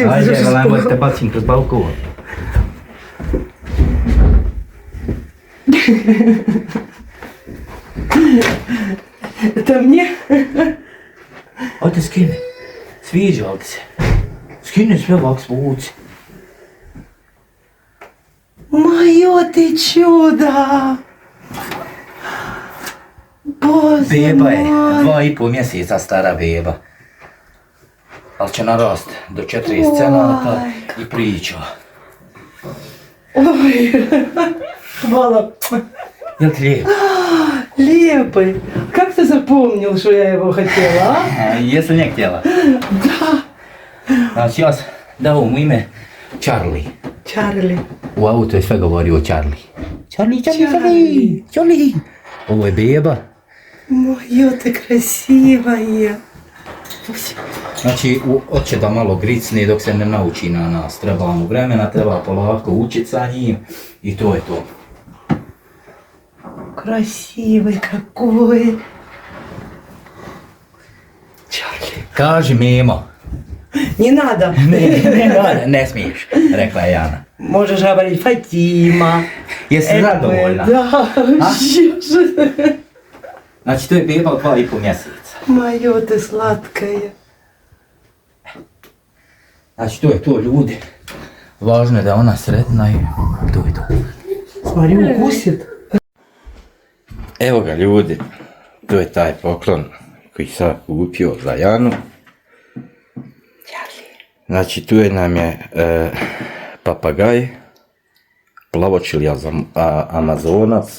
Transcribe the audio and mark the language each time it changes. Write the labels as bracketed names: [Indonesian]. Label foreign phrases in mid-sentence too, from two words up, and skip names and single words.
[Bosnian] ajde, gledajmo te bacim kroz balkon. [Russian] Это мне? [Bosnian] Ajde skini, sviđa li se? Skini sve ovak svuci. [Russian] Моё ты чудо! Боже [Bosnian] Beba je, [Russian] мой! [Bosnian] 2,5 mjeseca stara beba. Ali će narast do 40 cenata i priča. Ой, Хвала. Jel ti lijep? [Russian] Лепый. Как ты запомнил, что я его хотела, а? Если не htjela. Да. [Bosnian] Znači ja sam dao mu ime Charlie. [Russian] Чарли. [Bosnian] U auto je sve govorio Charlie. Charlie, Charlie, Charlie. Charlie, Charlie. Ovo je beba. [Russian] Моё ты красивая. [Bosnian] Znači, hoće da malo gricne dok se ne nauči na nas. Treba mu vremena, treba polako učit sa njim i to je to. [Russian] Красивый какой. Чарли. [Bosnian] Kaži Mimo. [Russian] Не надо. [Bosnian] Ne smiješ, rekla je Jana. [Russian] Можешь говорить Фатима. [Bosnian] Jesi zadovoljna? [Russian] Да. [Bosnian] Znači, to je beba od 2,5 mjeseca. [Russian] Моё ты сладкая. [Bosnian] Znači, to je to, ljudi. Važno je da je ona sretna i to je to. [Russian] Смотри, укусит. [Bosnian] Evo ga, ljudi. To je taj poklon koji sam kupio za Janu. Znači, tu je nam je papagaj, plavočili amazonac.